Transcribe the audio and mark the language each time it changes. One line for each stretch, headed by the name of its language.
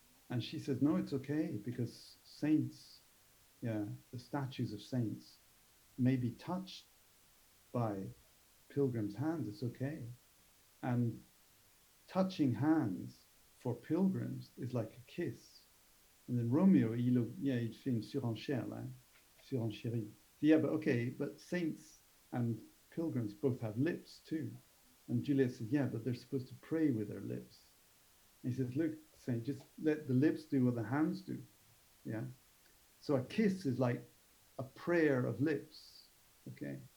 English: And she says, no, it's okay, because saints, yeah, the statues of saints may be touched by pilgrims' hands, it's okay. And touching hands for pilgrims is like a kiss. And then
French: Romeo, il fait une surenchère, là, surenchérie.
English: Yeah, but okay, but saints and pilgrims both have lips too. And Juliet says, yeah, but they're supposed to pray with their lips. And he says, look, saint, just let the lips do what the hands do. Yeah. So a kiss is like a prayer of lips, okay?